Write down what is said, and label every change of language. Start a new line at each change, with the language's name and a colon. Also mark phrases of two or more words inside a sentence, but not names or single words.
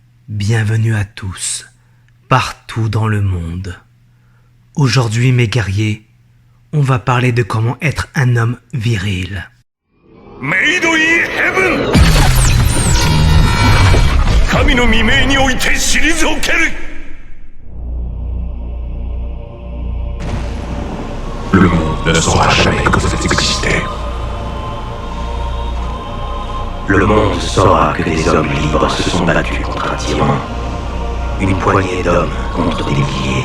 French: Bienvenue à tous, partout dans le monde. Aujourd'hui, mes guerriers, on va parler de comment être un homme viril.
English: Made in Heaven!
Japanese: 神の未明において退ける!
French: Le monde ne saura jamais que vous existez. Le monde saura que des hommes libres se sont battus contre un tyran. Une poignée d'hommes contre des milliers.